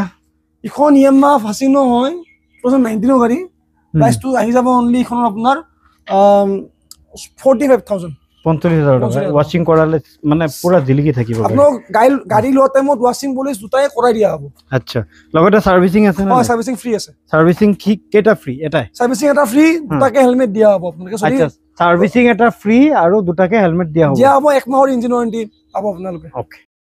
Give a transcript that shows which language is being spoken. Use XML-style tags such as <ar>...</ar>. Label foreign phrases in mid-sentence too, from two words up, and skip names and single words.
<as>ইখন ইয়ামা ফাসিনো হয় 2019 ৰ গাড়ী প্ৰাইচটো আহি যাব অনলি ইখনৰ আপোনাৰ 45,000 45,000 টাকা ওয়াশিং কৰালে মানে পুৰা জিলিকি থাকিব আপোনাক গাড়ী লোৱা টাইমত ওয়াশিং পলিশ দুটাই কৰাই দিয়া হ'ব আচ্ছা লগতে সার্ভিসিং আছে না সার্ভিসিং ফ্রি আছে সার্ভিসিং কি কেটা ফ্রি এটাই সার্ভিসিং এটা ফ্রি দুটাকে হেলমেট দিয়া হ'ব আপোনাক আচ্ছা সার্ভিসিং এটা ফ্রি আৰু দুটাকে হেলমেট দিয়া হ'ব 1 মাহৰ ইঞ্জিন ওয়ারেন্টি পাব আপোনালোকে ওকে</as>